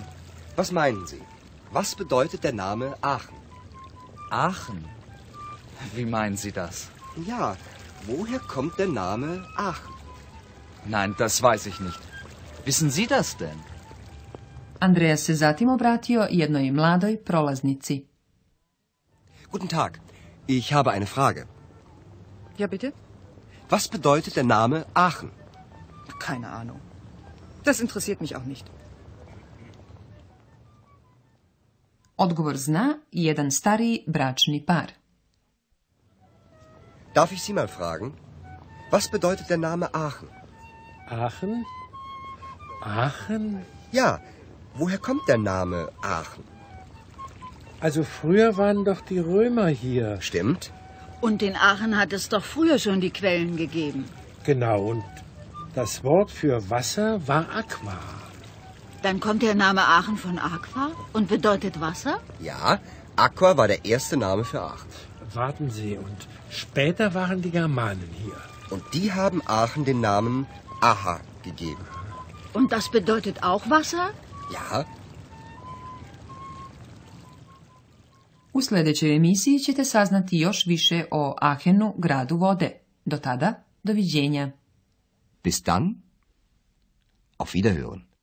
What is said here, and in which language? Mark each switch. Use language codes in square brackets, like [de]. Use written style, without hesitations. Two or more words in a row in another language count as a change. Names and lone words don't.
[de] Was meinen Sie? Was bedeutet der Name Aachen? Aachen? Wie meinen Sie das? Ja, woher kommt der Name Aachen? Nein, das weiß ich nicht. Wissen Sie das denn? [sr] Andreas se zatim obratio jednoj mladoj prolaznici. [de] Guten Tag, ich habe eine Frage. Ja, bitte? Was bedeutet der Name Aachen? Keine Ahnung. Das interessiert mich auch nicht. [sr] Odgovor zna jedan stariji bračni par. [de] Darf ich Sie mal fragen? Was bedeutet der Name Aachen? Aachen? Aachen? Ja, woher kommt der Name Aachen? Also früher waren doch die Römer hier. Stimmt. Und in Aachen hat es doch früher schon die Quellen gegeben. Genau, und das Wort für Wasser war Aqua. Dann kommt der Name Aachen von Aqua und bedeutet Wasser? Ja, Aqua war der erste Name für Aachen. Warten Sie, und später waren die Germanen hier. Und die haben Aachen den Namen Aha gegeben. Und das bedeutet auch Wasser? Ja. [sr] U sljedećoj emisiji ćete saznati još više o Aachenu, gradu vode. Do tada, doviđenja. [de] Bis dann. Auf Wiederhören.